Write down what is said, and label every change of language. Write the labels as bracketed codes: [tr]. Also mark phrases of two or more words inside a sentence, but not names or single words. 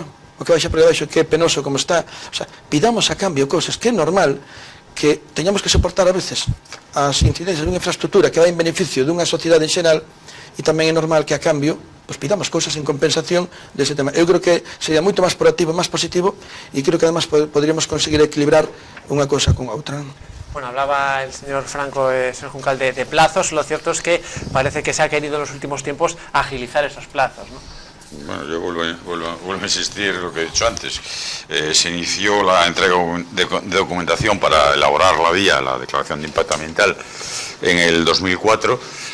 [gl] O que baixa por debaixo, que é penoso como está. [es] O sea, [gl] pidamos a cambio cousas, que é normal que teñamos que soportar a veces as incidencias dunha infraestructura que vai en beneficio dunha sociedade en xeral, e tamén é normal que a cambio pues pidamos cousas en compensación dese tema. Eu creo que sería moito máis proactivo, máis positivo, e creo que además podríamos conseguir equilibrar unha cousa con outra. [es] Bueno, hablaba el señor Franco, señor Juncal, de plazos. Lo cierto es que parece que se ha querido en los últimos tiempos agilizar esos plazos, ¿no? Bueno, yo vuelvo a insistir en lo que he dicho antes. Se inició la entrega de documentación para elaborar la vía, la declaración de impacto ambiental, en el 2004.